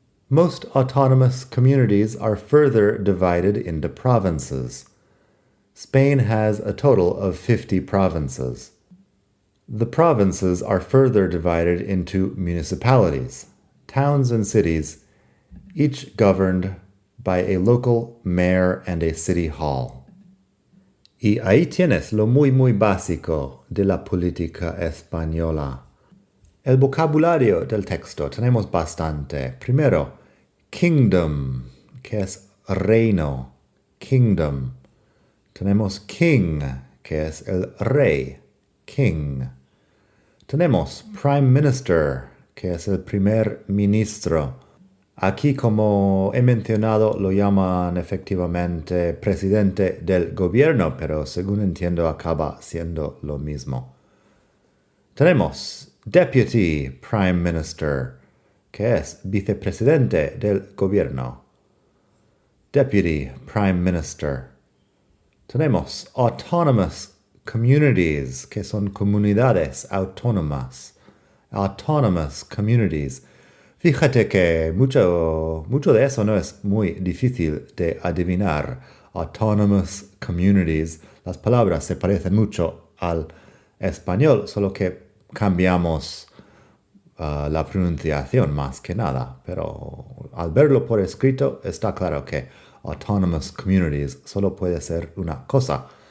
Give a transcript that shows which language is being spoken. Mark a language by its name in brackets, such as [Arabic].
[English] Most autonomous communities are further divided into provinces. Spain has a total of 50 provinces. The provinces are further divided into municipalities, towns and cities, each governed by a local mayor and a city hall. [Spanish] Y ahí tienes lo muy básico de la política española. El vocabulario del texto tenemos bastante. Primero, kingdom, que es reino. Kingdom. Tenemos king, que es el rey. King. Tenemos prime minister, que es el primer ministro. Aquí, como he mencionado, lo llaman efectivamente presidente del gobierno, pero según entiendo acaba siendo lo mismo. Tenemos deputy prime minister, que es vicepresidente del gobierno. Deputy prime minister. Tenemos autonomous communities, que son comunidades autónomas. [English] Autonomous communities. [Spanish] Fíjate que mucho de eso no es muy difícil de adivinar. [English] Autonomous communities. [Spanish] Las palabras se parecen mucho al español, solo que cambiamos la pronunciación más que nada. Pero al verlo por escrito está claro que autonomous communities solo puede ser una cosa.